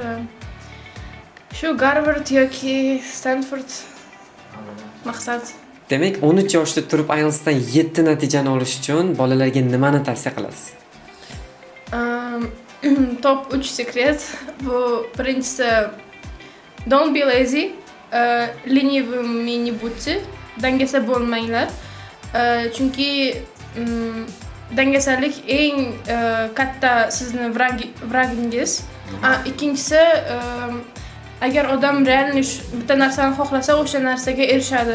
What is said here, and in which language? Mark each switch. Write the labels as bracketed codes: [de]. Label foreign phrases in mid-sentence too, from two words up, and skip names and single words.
[uz] Shu Harvard yoki Stanford maqsad. Demak, 13 yoshda turib IELTSdan 7 natijani olish uchun bolalarga nimani tavsiya qilasiz? Top 3 sekret. Bu birinchisi [en] don't be lazy. [ru] Lenivыми не будьте. [uz] Dangasa bo'lmanglar. Chunki dangasalik eng katta sizni vragingiz. Ikkinchisi agar odam realni bitta narsani xohlasa, o'sha narsaga erishadi.